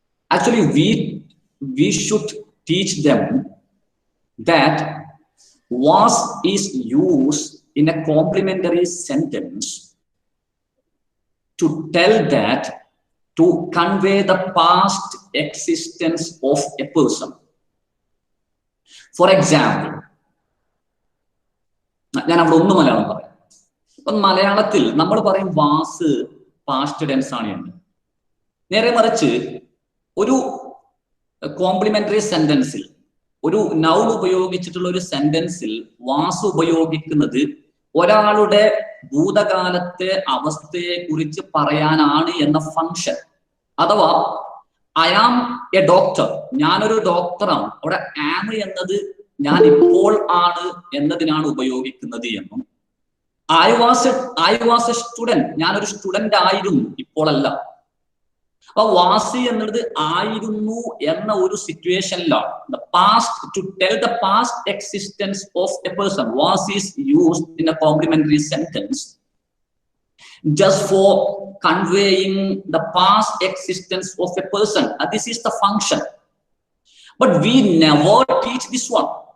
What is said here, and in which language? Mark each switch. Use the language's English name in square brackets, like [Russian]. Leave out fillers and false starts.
[English] Actually, we should teach them that was is used in a complementary sentence to tell that, to convey the past existence of a person. For example, [Malayalam] ഞാൻ അവിടെ ഒന്ന് മലയാളം പറയാം. ഇപ്പം മലയാളത്തിൽ നമ്മൾ പറയും was past tense ആണ് എന്ന്. നേരെ മറിച്ച് ഒരു കോംപ്ലിമെന്ററി സെന്റൻസിൽ, ഒരു നൗൺ ഉപയോഗിച്ചിട്ടുള്ള ഒരു സെന്റൻസിൽ വാസ് ഉപയോഗിക്കുന്നത് ഒരാളുടെ ഭൂതകാലത്തെ അവസ്ഥയെ കുറിച്ച് പറയാനാണ് എന്ന ഫംഗ്ഷൻ. അഥവാ [English] I am a doctor, [Malayalam] ഞാനൊരു ഡോക്ടറാണ്, അവിടെ ആം എന്നത് ഞാൻ ഇപ്പോൾ ആണ് എന്നതിനാണ് ഉപയോഗിക്കുന്നത് എന്നും, [English] I was a student, [Malayalam] ഞാനൊരു സ്റ്റുഡന്റ് ആയിരുന്നു, ഇപ്പോഴല്ല. അപ്പൊ വാസി എന്നുള്ളത് ആയിരുന്നു എന്ന ഒരു സിറ്റുവേഷനിലാണ്. [English] The past, to tell the past existence of a person, was is used in a complementary sentence just for conveying the past existence of a person. And this is the function. But we never teach this one.